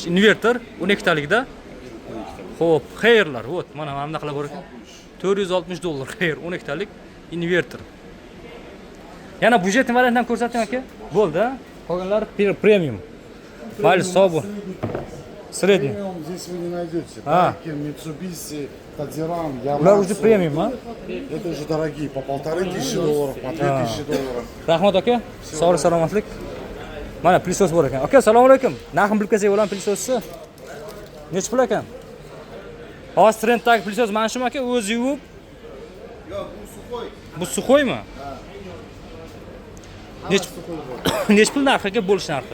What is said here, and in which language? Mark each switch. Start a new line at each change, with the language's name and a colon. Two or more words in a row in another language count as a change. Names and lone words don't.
Uzbek: Inverter 12 talikda. Xo'p, xayrlar, vot, mana bunaqalar bor ekan. 460 dollar xayr, 12 talik inverter. Yana budjetli variantdan ko'rsating aka. Bo'ldi, qolganlar premium. Mayli, sog' bo'l. Средний.
Russian: Здесь вы не найдете. А.
Uzbek: Daikin, Mitsubishi, Tadiran, Yamaha. Ular уже premium, а?
Russian: Это уже дорогие, по 1500 долларов, по 2000 долларов.
Uzbek: Rahmat aka. Sog'lik, salomatlik. Mana plissos bor ekan. Aka, assalomu alaykum. Narxini bilib kelsak bo'ladimi plissosni? Necha pul ekan? Hozir trenddagi plissos mana shumi aka, o'zi yuvib? Yo'q, bu suxoy. Bu suxoymi? Necha pul narxi aka, bo'lish narxi?